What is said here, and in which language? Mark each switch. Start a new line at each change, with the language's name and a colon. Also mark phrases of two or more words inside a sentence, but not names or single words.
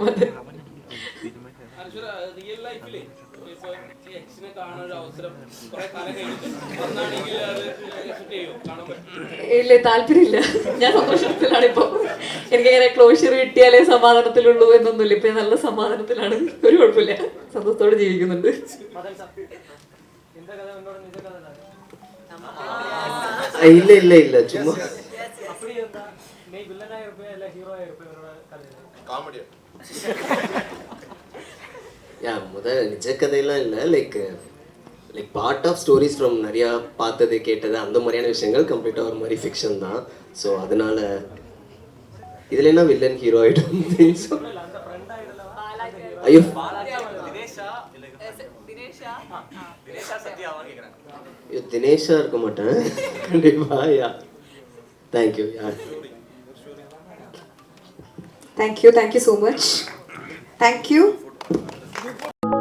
Malayalam: മദൻ ഇല്ല, താല്പര്യമില്ല. ഞാൻ സന്തോഷത്തിലാണ് ഇപ്പൊ. എനിക്കങ്ങനെ ക്ലോഷർ കിട്ടിയാലേ സമാധാനത്തിലുള്ളൂ എന്നൊന്നുമില്ല. ഇപ്പൊ നല്ല സമാധാനത്തിലാണ്. ഒരു കുഴപ്പമില്ല, സന്തോഷത്തോടെ ജീവിക്കുന്നുണ്ട്.
Tamil: இல்ல சும்மா முதல்ல நிஜ கதையெல்லாம் இல்லை.
English: like part of stories from
Tamil: நிறையா பார்த்தது கேட்டது அந்த மாதிரியான விஷயங்கள் கம்ப்ளீட்டாக ஒரு மாதிரி ஃபிக்ஷன் தான். ஸோ அதனால இதில் என்ன வில்லன் ஹீரோ ஆகிடும். ஐயோ, தினேஷா இருக்க மாட்டேன் கண்டிப்பா. யா,
English: Thank you. Ya, Thank you so much. Thank you.